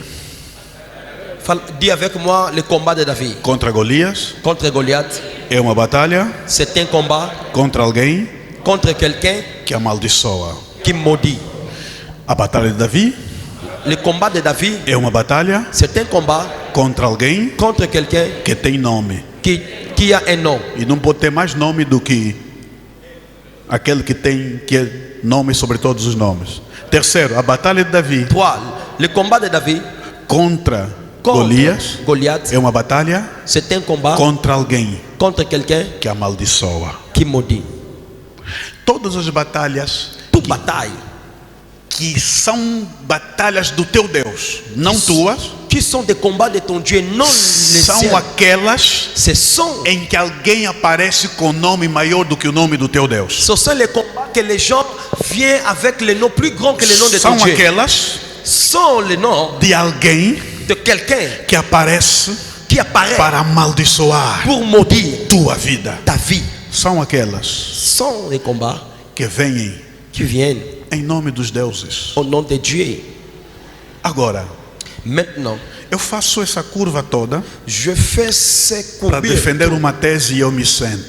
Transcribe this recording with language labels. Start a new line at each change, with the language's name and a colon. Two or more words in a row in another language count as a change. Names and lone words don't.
French: Dis avec moi le combat de David
Portuguese: contra Golias
French: contre Goliath.
Portuguese: é uma batalha
French: C'est un combat
Portuguese: contra alguém
French: contre quelqu'un
Portuguese: que amaldiçoa.
French: qui maudit.
Portuguese: A batalha de Davi
French: Le combat de David,
Portuguese: é uma batalha
French: c'est un combat
Portuguese: contra alguém
French: contre quelqu'un
Portuguese: que tem nome.
French: qui a un nom.
Portuguese: E não pode ter mais nome do que aquele que tem que é nome sobre todos os nomes. Terceiro, a batalha de Davi
French: 3. Le combat de David
Portuguese: contra
French: contre
Portuguese: Golias
French: Goliath,
Portuguese: é uma batalha
French: c'est un combat
Portuguese: contra alguém
French: contre quelqu'un
Portuguese: que amaldiçoa.
French: qui maudit.
Portuguese: Todas as batalhas
French: Toute bataille
Portuguese: que são batalhas do teu Deus, não tuas,
French: qui sont des combats de ton Dieu, non les
Portuguese: são
French: siens.
Portuguese: aquelas
French: Ce sont
Portuguese: em que alguém aparece com nome maior do que o nome do teu Deus.
French: Ce sont les combats que les gens viennent avec le nom plus grand que le nom de ton
Portuguese: São
French: Dieu.
Portuguese: aquelas
French: Sont les noms
Portuguese: de alguém
French: de quelqu'un
Portuguese: que aparece
French: qui apparaît
Portuguese: para amaldiçoar
French: pour maudire
Portuguese: tua vida.
French: ta vie.
Portuguese: São aquelas
French: Sont les combats
Portuguese: que vêm
French: qui viennent
Portuguese: em nome dos deuses.
French: au nom de Dieu.
Portuguese: Agora,
French: Maintenant,
Portuguese: eu faço essa curva toda
French: je fais ces
Portuguese: para
French: courbures
Portuguese: defender uma tese e eu me sento.